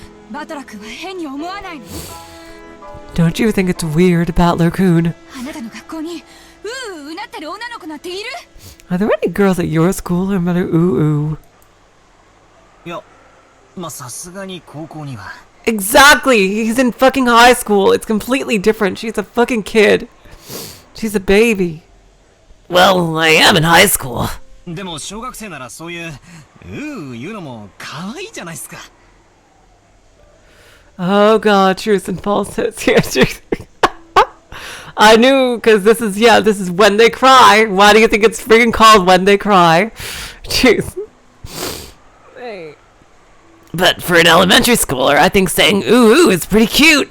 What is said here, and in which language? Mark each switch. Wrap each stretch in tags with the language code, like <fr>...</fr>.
<ja>バトラ君は変に思わないの？</ja> <en>Don't you think it's weird, Battler-kun?</en> <ja>あなたの学校にうなってる女の子なんている？</ja> <en>Are there any girls at your school who mutter ooh ooh?</en> <ja>いや、まあさすがに高校には。</ja> <en>Exactly! He's in fucking high school. It's completely different. She's a fucking kid. She's a baby. Well, I am in high school.</en> <ja>でも小学生ならそういう言うのも可愛いじゃないですか。</ja> <en>Oh God, truth and falsehoods. Yeah, truth. I knew, because this is when they cry. Why do you think it's freaking called When They Cry? Truth. Hey. But for an elementary schooler, I think saying ooh ooh is pretty cute.</en>